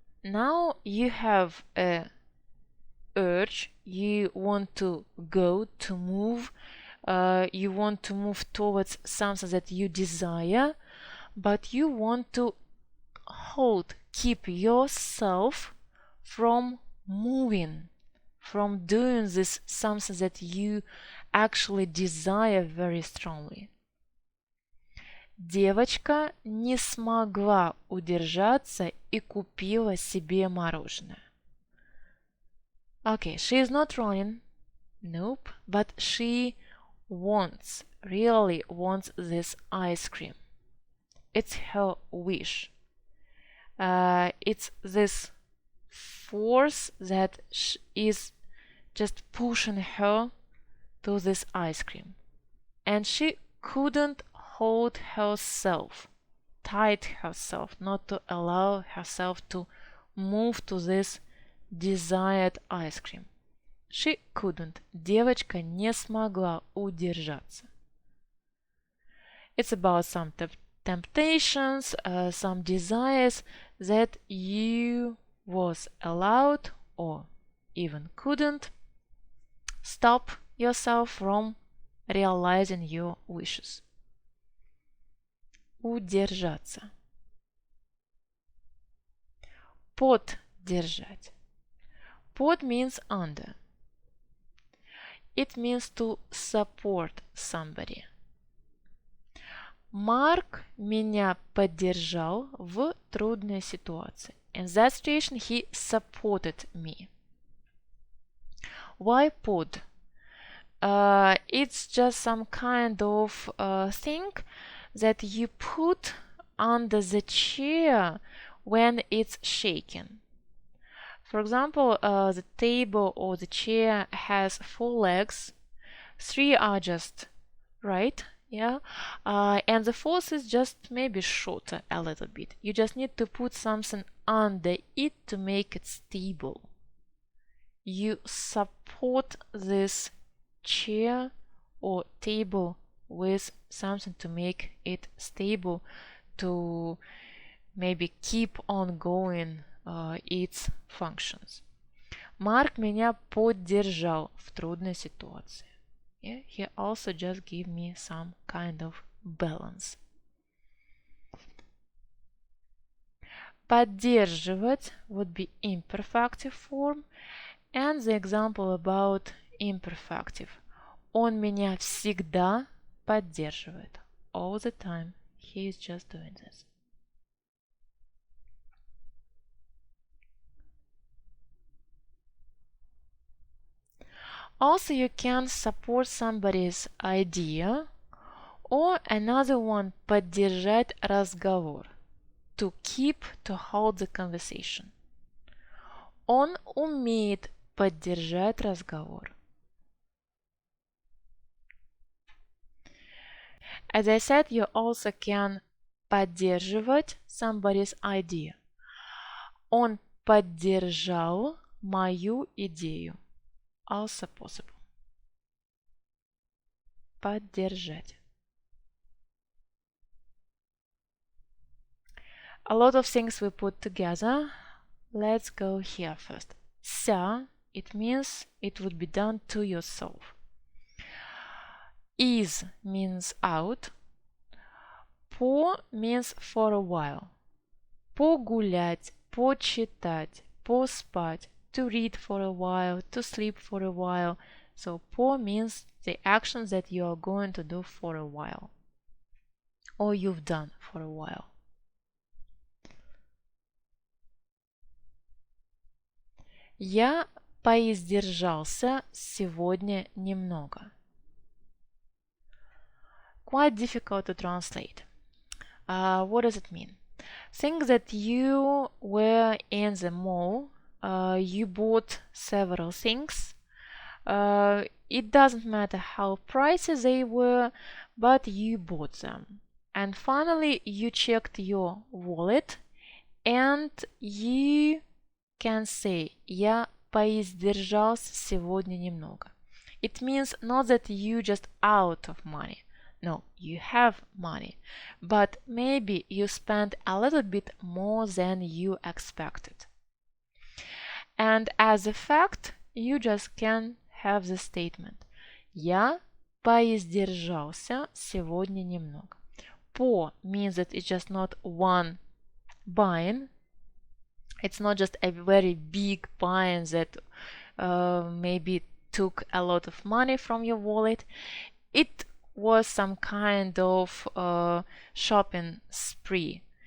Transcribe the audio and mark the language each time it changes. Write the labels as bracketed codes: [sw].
[en] Now you have a urge, you want to go, to move, you want to move towards something that you desire, but you want to keep yourself from moving, from doing this something that you actually desire very strongly. [ru] Девочка не смогла удержаться и купила себе мороженое. [en] Okay, she is not running, nope, but she really wants this ice cream. It's her wish. It's this force that is just pushing her to this ice cream. And she couldn't hold herself, tight herself, not to allow herself to move to this desired ice cream. She couldn't. [ru] Девочка не смогла удержаться. [en] It's about some temptations, some desires that you was allowed or even couldn't stop yourself from realizing your wishes. [ru] Удержаться. Поддержать. [en] Под means under. It means to support somebody. [ru] Марк меня поддержал в трудной ситуации. [en] In that situation, he supported me. Why pod? It's just some kind of thing that you put under the chair when it's shaking. For example, the table or the chair has 4 legs. 3 are just right. yeah, and the force is just maybe shorter a little bit. You just need to put something under it to make it stable. You support this chair or table with something to make it stable, to maybe keep on going its functions. [ru] Марк меня поддержал в трудной ситуации. [en] Yeah, he also just gave me some kind of balance. Поддерживать would be imperfective form, and the example about imperfective. [ru] Он меня всегда поддерживает. [en] All the time. He is just doing this. Also, you can support somebody's idea, or another one [ru] поддержать разговор. [en] To keep, to hold the conversation. [ru] Он умеет поддержать разговор. [en] As I said, you also can поддерживать somebody's idea. [ru] Он поддержал мою идею. [en] Also possible. [ru] Поддержать. [en] A lot of things we put together. Let's go here first. Ся, it means it would be done to yourself. Is means out. По means for a while. [ru] Погулять, почитать, поспать. [en] To read for a while, to sleep for a while. So по means the actions that you are going to do for a while, or you've done for a while. [ru] Я поиздержался сегодня немного. [en] Quite difficult to translate. What does it mean? Think that you were in the mall. You bought several things. It doesn't matter how pricey they were, but you bought them. And finally, you checked your wallet, and you can say [ru] «Я поиздержался сегодня немного». [en] It means not that you just out of money. No, you have money, but maybe you spent a little bit more than you expected. And as a fact, you just can have the statement. [ru] Я поиздержался сегодня немного. [en] По means that it's just not one buying. It's not just a very big buying that maybe took a lot of money from your wallet. It was some kind of shopping spree.